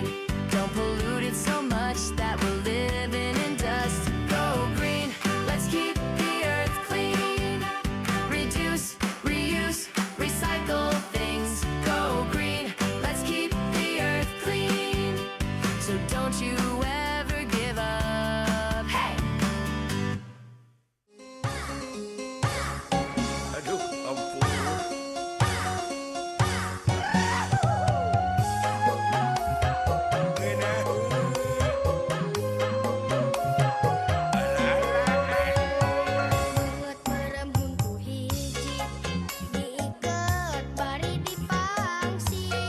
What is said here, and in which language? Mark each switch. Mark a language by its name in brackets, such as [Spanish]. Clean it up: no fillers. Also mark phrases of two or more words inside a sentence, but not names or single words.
[English] Don't pollute it so much that we're living in dust. Go green, let's keep the earth clean. Reduce, reuse, recycle things. Go green, let's keep the earth clean. So don't you ever give up. Hey! [Sundanese] Aduh, ampun. Banget merembun ku hiji, diiket bari dipangsi.